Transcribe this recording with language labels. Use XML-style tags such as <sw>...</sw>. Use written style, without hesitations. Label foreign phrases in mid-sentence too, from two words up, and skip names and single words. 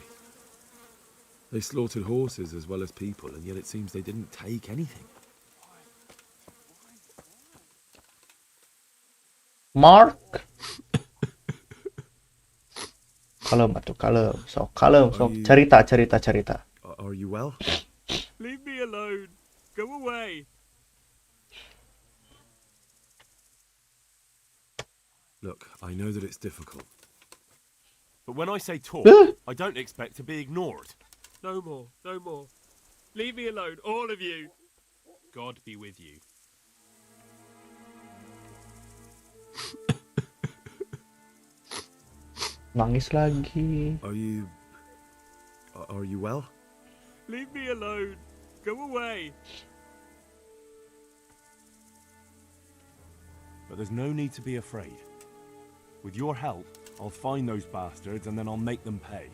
<en>They slaughtered horses as well as people, and yet it seems they didn't take anything. Mark.</en> <su>Kalem atuh, kalem. Sok kalem, sok cerita.</su> <en>Are you well? Leave me alone. Go away. Look, I know that it's difficult. But when I say talk, I don't expect to be ignored. No more, no more. Leave me alone, all of you. God be with you.</en> <id>Nangis lagi.</id> <en>Are you well? Leave me alone. Go away. But there's no need to be afraid. With your help, I'll find those bastards and then I'll make them pay.</en>